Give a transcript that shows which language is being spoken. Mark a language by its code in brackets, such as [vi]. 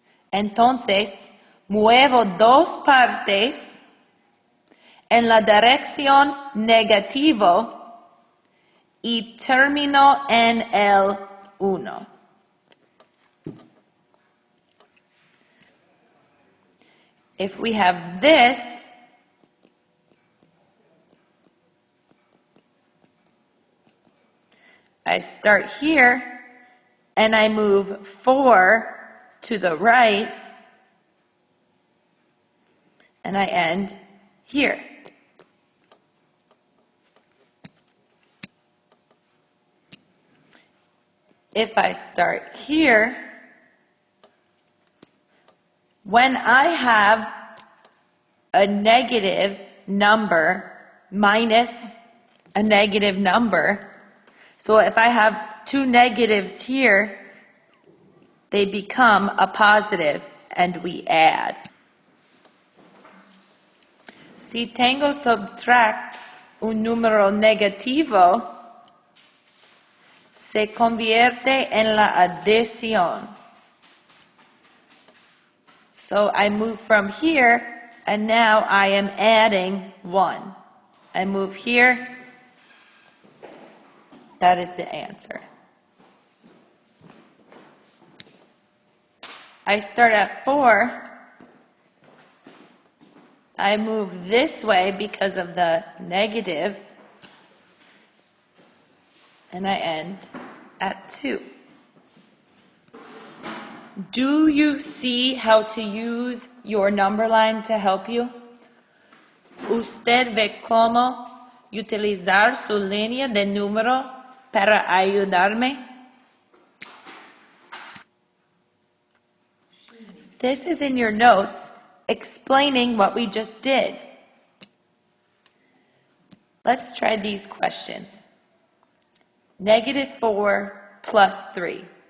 [es] Entonces, muevo 2 partes en la dirección negativo y termino en el 1. [en] If we have this, I start here and I move 4 to the right and I end here. if I start here, when I have a negative number minus a negative number, so if I have two negatives here, they become a positive and we add. [es] Si tengo [en] subtract [es] un número negativo, se convierte en la adición. [en] So I move from here, and now I am adding 1. I move here. That is the answer. I start at 4. I move this way because of the negative, and I end at 2. Do you see how to use your number line to help you? [es] ¿Usted ve cómo utilizar su línea de número para ayudarme? [en] This is in your notes explaining what we just did. Let's try these questions. -4 plus 3.